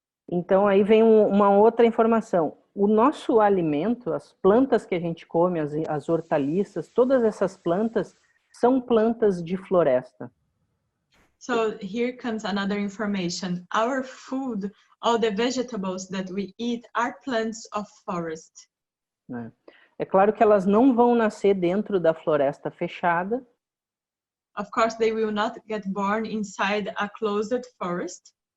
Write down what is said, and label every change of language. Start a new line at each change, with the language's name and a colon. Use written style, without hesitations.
Portuguese: Então aí vem uma outra informação. O nosso alimento, as plantas que a gente come, as hortaliças, todas essas plantas são plantas de floresta.
English: So here comes another information. Our food, all the vegetables that we eat are plants of forest.
Portuguese: Né? É claro que elas não vão nascer dentro da floresta fechada.
English: Of course, they will not get born inside a closed forest.